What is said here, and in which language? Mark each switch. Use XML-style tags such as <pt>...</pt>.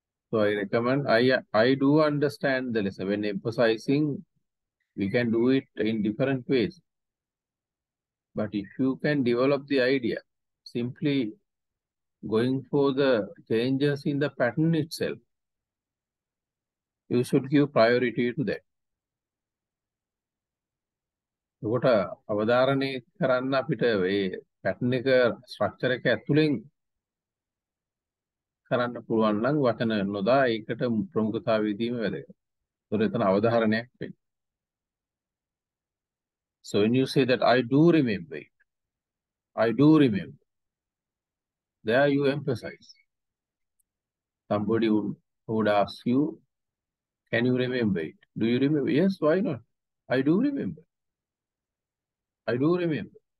<en>So I recommend, I do understand the lesson. When emphasizing, we can do it in different ways. But if you can develop the idea, simply going for the changes in the pattern itself, you should give priority to that.</en> <si>කොට අවධාරණය කරන්න අපිට ඒ pattern එක structure එක ඇතුලෙන් කරන්න පුළුවන් නම් වචන නොදා ඒකට ප්‍රමුඛතාවය දීම වැදගත්. ඒතර එතන අවධාරණයක් වෙන්නේ.</si> <en>So when you say that I do remember it, I do remember, there you emphasize. Somebody would ask you, can you remember it? Do you remember? Yes, why not? I do remember. I do remember.</en>